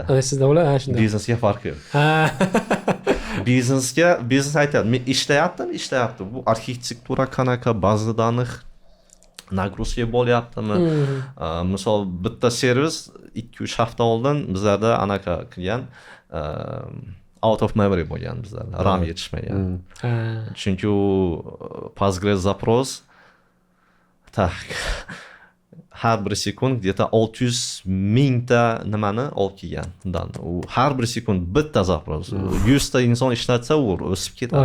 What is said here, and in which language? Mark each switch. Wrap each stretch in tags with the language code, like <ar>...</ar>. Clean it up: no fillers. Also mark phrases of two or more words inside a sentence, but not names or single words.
<uz>sizda bo'lar, ha shunday. Biznesga farqi yo'q. Ha. Biznes aytadi, men ishlayapti. Bu arxitektura qanaqa,</uz> <ru>база данных нагрузка</ru> <uz>bo'lyaptimi? Misol bitta servis 2-3 hafta oldin bizlarda anaqa qilgan</uz> <en>out of memory</en> <uz>bo'lgan bizlarda. RAM yetishmagan. Ha. Chunki u Postgres</uz> <ru>запрос так</ru> <uz>har bir sekund где-то 600 mingta nimani olib kelgan. U har bir sekund bitta запрос. 100 ta inson ishlatsa u o'sib ketadi.</uz>